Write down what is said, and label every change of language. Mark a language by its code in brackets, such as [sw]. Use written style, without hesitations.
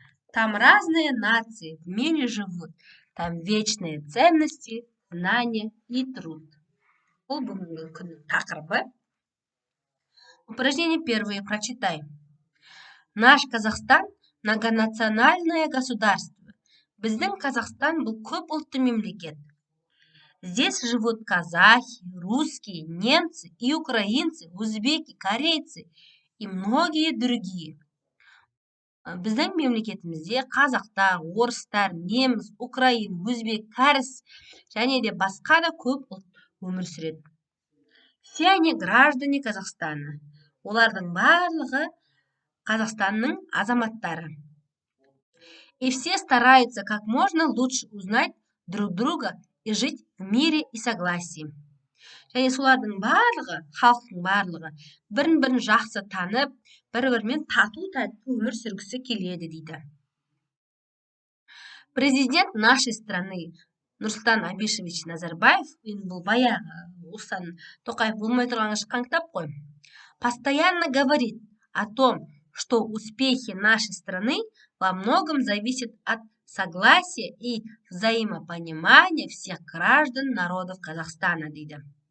[ru] Там разные нации в мире живут. Там вечные ценности, знания и труд. [kk] Бұл бүгінгі күннің тақырыбы. [ru] Упражнение первое. Прочитай. Наш Казахстан – многонациональное государство. [kk] Біздің Казахстан бұл көп ұлтты мемлекет. [ru] Здесь живут казахи, русские, немцы и украинцы, узбеки, корейцы и многие другие. [kk] Біздің мемлекетімізде қазақтар, орыстар, неміс, украин, өзбек, кәріс және де басқа да көп ұлт өмір сүреді. [ru] Все они граждане Казахстана. [kk] Олардың барлығы Қазақстанның азаматтары. [ru] И все стараются как можно лучше узнать друг друга и жить в мире и согласии. [kk] Және солардың барлығы, халықтың барлығы, бірін-бірін жақсы танып, бір-бірімен тату-тәтті өмір сүргісі келеді дейді. [ru] Президент нашей страны Нұрсұлтан Абишевич Назарбаев, [kk] бұл баяғы Осыдан Тоқаев болмай тұрғанға шыққан кітап қой, [ru] постоянно говорит о том, что успехи нашей страны во многом зависят от согласия и взаимопонимания всех граждан народов Казахстана дейді.